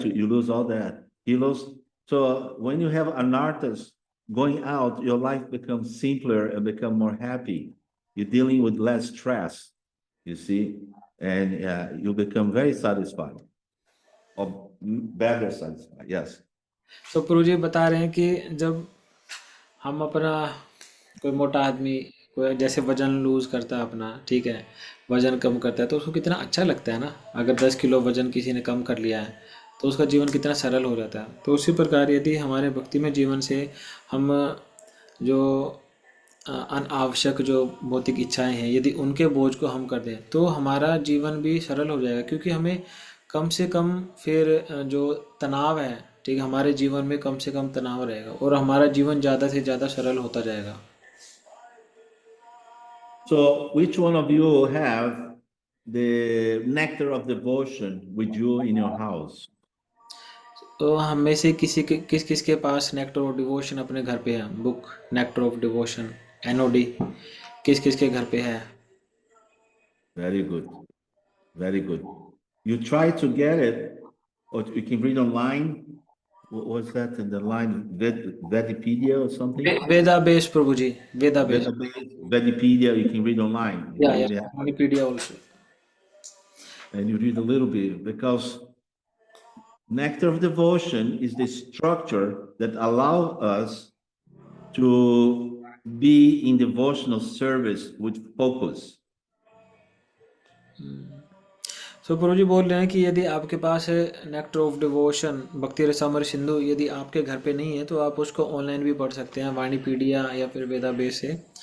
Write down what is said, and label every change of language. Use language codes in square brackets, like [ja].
[en] You lose all that kilos. So when you have an artist going out, your life becomes simpler and become more happy. You're dealing with less stress, you see, and you become very satisfied or better satisfied. Yes. [hi] तो प्रभु जी बता रहे हैं कि जब हम अपना कोई मोटा आदमी कोई जैसे वजन लूज करता है अपना, ठीक है, वजन कम करता है तो उसको कितना अच्छा लगता है ना। अगर 10 किलो वजन किसी ने कम कर लिया है तो उसका जीवन कितना सरल हो जाता है। तो उसी प्रकार यदि हमारे भक्ति में जीवन से हम जो अनावश्यक जो भौतिक इच्छाएं हैं यदि उनके बोझ को हम कर दें तो हमारा जीवन भी सरल हो जाएगा, क्योंकि हमें कम से कम फिर जो तनाव है, ठीक है, हमारे जीवन में कम से कम तनाव रहेगा और हमारा जीवन ज़्यादा से ज़्यादा सरल होता जाएगा। [en] So which one of you have the nectar of devotion with you in your house? [hi] तो हम में से किस किस के पास नेक्टर ऑफ डिवोशन अपने घर पे है? Book nectar of devotion NOD किस किस के घर पे है? [en] Very good. Very good. You try to get it, or you can read online. What was that in the line? Vedipedia or something? [hi] Veda base Prabhu ji, Veda base. [en] Vedipedia, you can read online. [hi] या Wikipedia also. [en] And you read a little bit, because nectar of devotion is the structure that allow us to be in devotional service with focus. [hi] सो प्रभु जी बोल रहे हैं कि यदि आपके पास है nectar of devotion भक्ति रसामृत सिंधु, यदि आपके घर पे नहीं है तो आप उसको ऑनलाइन भी पढ़ सकते हैं, वाणीपीडिया या फिर वेदा बेस से।